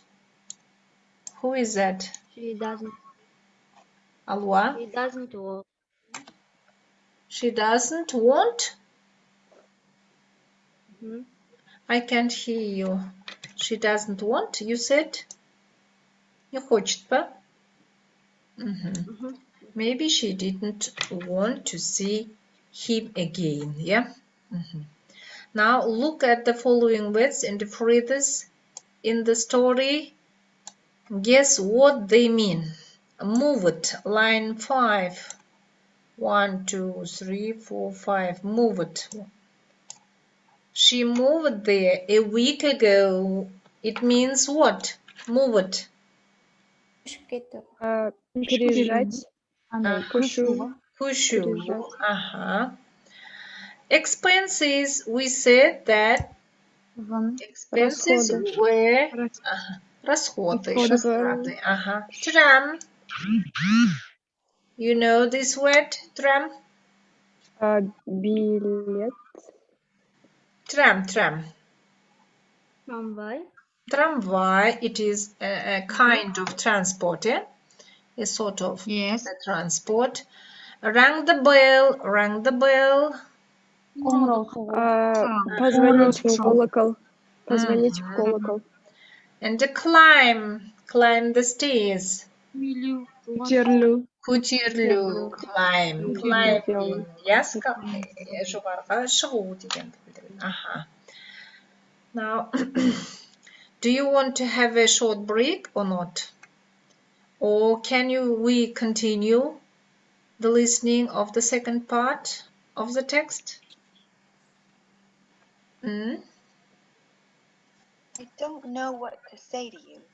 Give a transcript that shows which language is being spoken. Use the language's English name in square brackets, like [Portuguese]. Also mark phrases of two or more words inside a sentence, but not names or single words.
[English] Who is that? She doesn't Alwa? she doesn't want. She doesn't want? Mhm. I can't hear you. She doesn't want, you said? [Russian] Не хочет, [Kazakh] ба? Mhm. [English] Maybe she didn't want to see him again, yeah? Now look at the following words and phrases in the story. Guess what they mean. Move it, line 5. 1, 2, 3, 4, 5. Move it. She moved there a week ago. It means what? Move it. [Russian] Переезжать. [Kazakh] Андай Көшу. көшуі. Pushu. [Russian] Переезжать. [English] Expenses. We said that Вон. expenses [Russian] Расходы. [English] were расходы. [Russian] Расходы. [English] Tram. You know this word? Tram? Билет. Tram. Tramvay. Tramway. It is a kind of transport, yeah? A sort of transport. Rang the bell. [Kazakh] Қоңырау соғу. [Russian] Позвонить в колокол. Позвонить в колокол. [English] And climb the stairs. [Kazakh] Көтерілу. [English] Climbing. [Kazakh] Yes, жоғарыға шығу дегенді білдіреді. [English] Now, do you want to have a short break or not? Or we continue the listening of the second part of the text? I don't know what to say to you.